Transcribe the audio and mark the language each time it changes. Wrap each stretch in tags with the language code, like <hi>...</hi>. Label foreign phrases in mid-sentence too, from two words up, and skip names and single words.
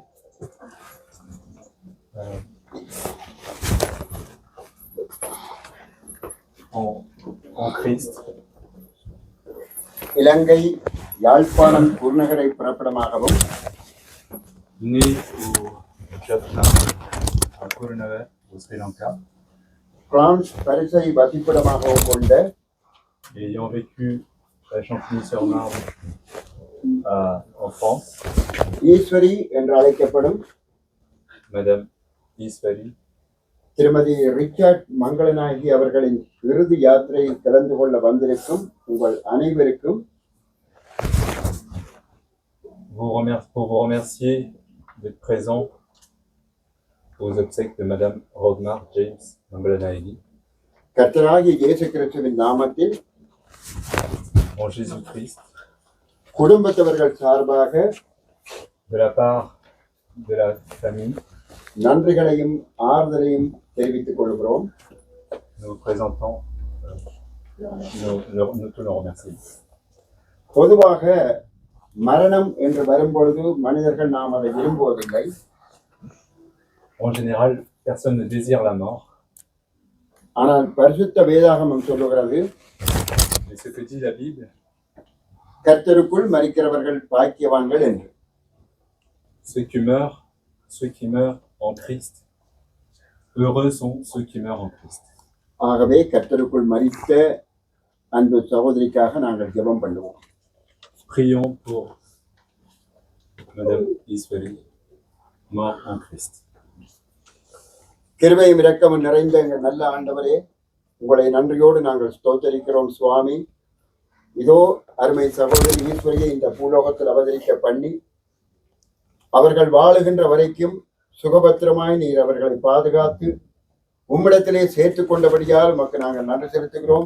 <fr>En Christ,</fr> <ta>இலங்கை யாழ்ப்பாணம் குருநகரை புறப்படமாகவும்</ta> <fr>né au Jaffna, à Coronavac, au Sri Lanka,</fr> <ta>பிரான்ஸ் பரிசை வசிப்பிடமாகவும் கொண்ட</ta> <fr>et ayant vécu à Champigny-sur-Marne en France,</fr> <ta>ஈஸ்வரி என்று அழைக்கப்படும்</ta> <fr>Madame Isfali,</fr> <ta>திருமதி ரிச்சர்ட் மங்களநாயகி அவர்களின் இறுதி யாத்திரையில் கலந்து கொள்ள வந்திருக்கும் உங்கள் அனைவருக்கும்</ta> <fr>pour vous remercier d'être présent aux obsèques de Madame Rodmar James Manglanahegi.</fr> <ta>கர்த்தராகிய இயேசு கிறிஸ்துவின் நாமத்தில்</ta> <fr>En Jésus-Christ,</fr> <ta>குடும்பத்தவர்கள் சார்பாக</ta> <fr>de la part de la famille,</fr> <ta>நன்றிகளையும் ஆறுதலையும் தெரிவித்துக் கொள்கிறோம்.</ta> <fr>nous présentons tous nos remerciements.</fr> <ta>பொதுவாக மரணம் என்று வரும்பொழுது மனிதர்கள் நாம் அதை விரும்புவதில்லை.</ta> <fr>En général, personne ne désire la mort,</fr> <ta>ஆனால் பரிசுத்த வேதாகமம் சொல்லுகிறது,</ta> <fr>mais ce que dit la Bible,</fr> <ta>கர்த்தருக்குள் மரிக்கிறவர்கள் பாக்கியவான்கள் என்று.</ta> <fr>ceux qui meurent en Christ, heureux sont ceux qui meurent en Christ.</fr> <ta>ஆகவே கர்த்தருக்குள் மரித்த அன்பு சகோதரிக்காக நாங்கள் ஜெபம் பண்ணுவோம்.</ta> <fr>Prions pour Madame Isfali, mort en Christ.</fr> <ta>கிருபையும் இரக்கமும் நிறைந்த எங்கள் நல்ல ஆண்டவரே, உங்களை நன்றியோடு நாங்கள் ஸ்தோத்தரிக்கிறோம் சுவாமி. இதோ அருமை சகோதரி ஈஸ்வரியை இந்த பூலோகத்தில் அவதரிக்க பண்ணி அவர்கள் வாழுகின்ற வரைக்கும் சுகபத்திரமாய் நீர் அவர்களை பாதுகாத்து உம்மிடத்திலே சேர்த்து கொண்டபடியால் உமக்கு நாங்கள் நன்றி செலுத்துகிறோம்.</ta>